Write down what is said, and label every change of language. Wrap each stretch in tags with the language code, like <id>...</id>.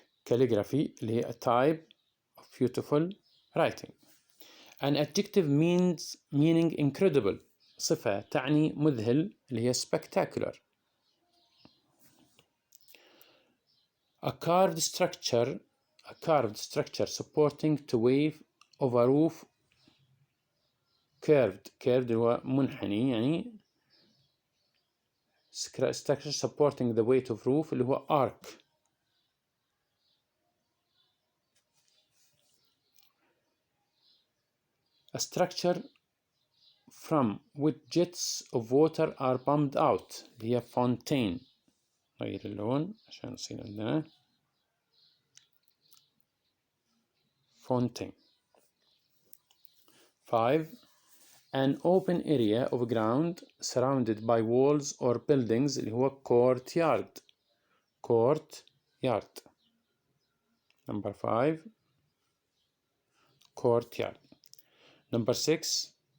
<en>calligraphy</en> <ar>اللي هي</ar> <en>a type of beautiful writing. An adjective meaning incredible.</en> <ar>صفة تعني مذهل اللي هي spectacular.</ar> <en>A carved structure supporting to wave of a roof.</en> <ar>curved اللي هو منحني يعني.</ar> <en>structure supporting the weight of roof</en> <ar>اللي هو</ar> <en>arc. A structure from which jets of water are pumped out</en> <ar>اللي هي</ar> <en>fontaine.</en> <ar>غير اللون عشان يصير عندنا fontaine.</ar> <en>5. An open area of ground surrounded by walls or buildings</en> <ar>اللي هو</ar> <en>courtyard. courtyard. Number 5. courtyard. Number 6.</en>